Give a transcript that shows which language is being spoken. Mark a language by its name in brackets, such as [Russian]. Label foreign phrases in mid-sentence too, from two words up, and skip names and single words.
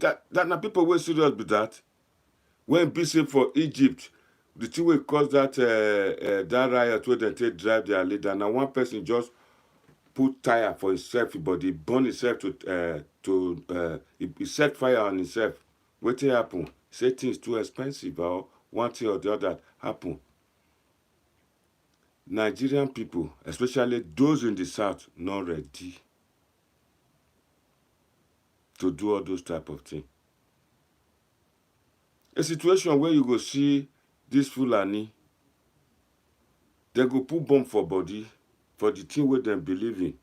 [Nigerian Pidgin] That na people wey serious be that. When be say for Egypt, the thing wey cause that riot wey dem take drive their leader, na one person just put tire for himself, but he burn himself he set fire on himself. Wetin happen? Say things too expensive, or one thing or the other happen. Nigerian people, especially those in the south, not ready to do all those type of things. A situation where you go see this Fulani, they go put bomb for body for the thing where they believe in.